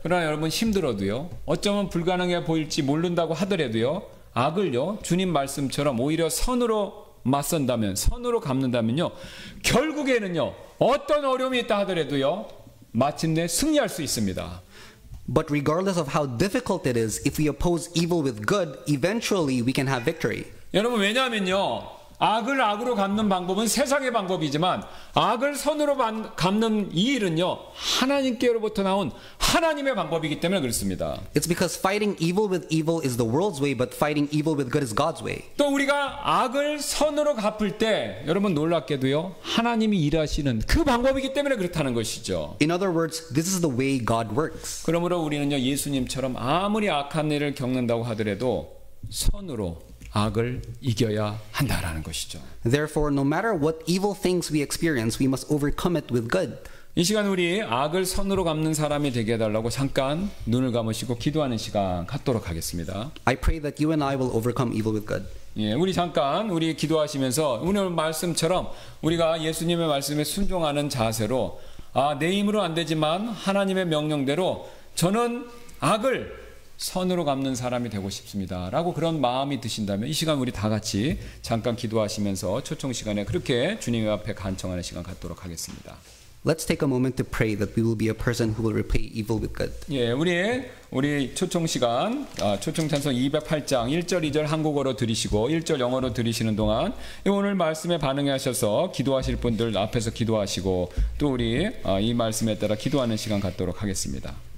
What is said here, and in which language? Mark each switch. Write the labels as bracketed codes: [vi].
[ko] 그러나 여러분 힘들어도요 어쩌면 불가능해 보일지 모른다고 하더라도요 악을요 주님 말씀처럼 오히려 선으로 맞선다면 선으로 갚는다면요 결국에는요 어떤 어려움이 있다 하더라도요 마침내 승리할 수 있습니다. [en] But regardless of how difficult it is, if we oppose evil with good, eventually we can have victory. [ko] 여러분 왜냐하면요 악을 악으로 갚는 방법은 세상의 방법이지만 악을 선으로 갚는 이 일은요 하나님께로부터 나온 하나님의 방법이기 때문에 그렇습니다. [en] It's because fighting evil with evil is the world's way, but fighting evil with good is God's way. [ko] 또 우리가 악을 선으로 갚을 때 여러분 놀랍게도요 하나님이 일하시는 그 방법이기 때문에 그렇다는 것이죠. [en] In other words, this is the way God works. [ko] 그러므로 우리는요 예수님처럼 아무리 악한 일을 겪는다고 하더라도 선으로 악을 이겨야 한다라는 것이죠. [en] Therefore, no matter what evil things we experience, we must overcome it with good. [ko] 이 시간 우리 악을 선으로 갚는 사람이 되게 해달라고 잠깐 눈을 감으시고 기도하는 시간 갖도록 하겠습니다. [en] I pray that you and I will overcome evil with good. [ko] 예, 우리 잠깐 우리 기도하시면서 오늘 말씀처럼 우리가 예수님의 말씀에 순종하는 자세로 내 힘으로 안 되지만 하나님의 명령대로 저는 악을 선으로 갚는 사람이 되고 싶습니다 라고 그런 마음이 드신다면 이 시간 우리 다 같이 잠깐 기도하시면서 초청 시간에 그렇게 주님 앞에 간청하는 시간 갖도록 하겠습니다. [en] Let's take a moment to pray that we will be a person who will repay evil with good. [ko] 예, 우리 초청 시간 초청 찬송 208장 1절 2절 한국어로 들으시고 1절 영어로 들으시는 동안 오늘 말씀에 반응하셔서 기도하실 분들 앞에서 기도하시고 또 우리 이 말씀에 따라 기도하는 시간 갖도록 하겠습니다.